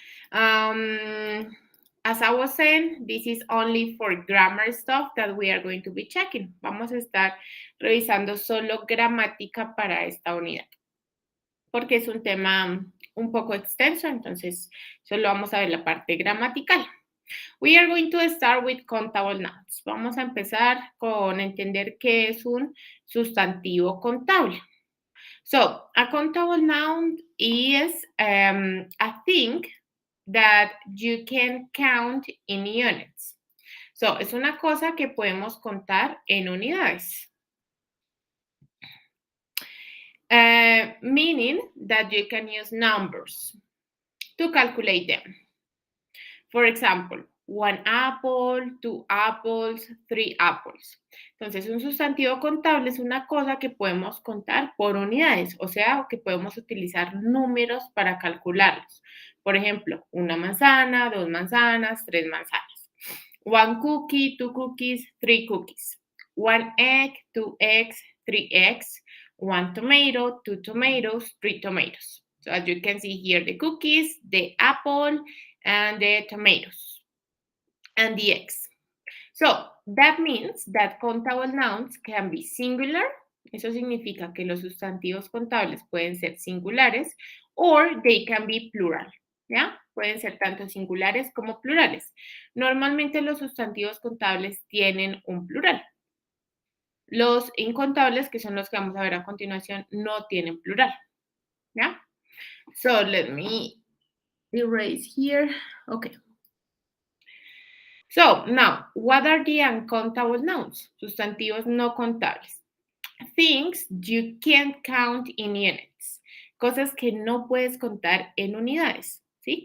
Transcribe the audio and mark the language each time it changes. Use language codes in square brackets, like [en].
[en] As I was saying, this is only for grammar stuff that we are going to be checking. [es] Vamos a estar revisando solo gramática para esta unidad, porque es un tema un poco extenso, entonces solo vamos a ver la parte gramatical. [en] We are going to start with countable nouns. [es] Vamos a empezar con entender qué es un sustantivo contable. [en] So, a countable noun is a thing that you can count in units. [es] So, es una cosa que podemos contar en unidades. [en] Meaning that you can use numbers to calculate them. For example, 1 apple, 2 apples, 3 apples. [es] Entonces, un sustantivo contable es una cosa que podemos contar por unidades, o sea, que podemos utilizar números para calcularlos. Por ejemplo, una manzana, 2 manzanas, 3 manzanas. [en] 1 cookie, 2 cookies, 3 cookies. 1 egg, 2 eggs, 3 eggs. 1 tomato, 2 tomatoes, 3 tomatoes. So as you can see here, the cookies, the apple, and the tomatoes, and the eggs. So that means that countable nouns can be singular. [es] Eso significa que los sustantivos contables pueden ser singulares, [en] or they can be plural. [es] ¿Ya? Pueden ser tanto singulares como plurales. Normalmente los sustantivos contables tienen un plural. Los incontables, que son los que vamos a ver a continuación, no tienen plural. [en] ¿Ya? So let me erase here. Okay. So now, what are the uncountable nouns? [es] Sustantivos no contables. [en] Things you can't count in units. [es] Cosas que no puedes contar en unidades, ¿sí?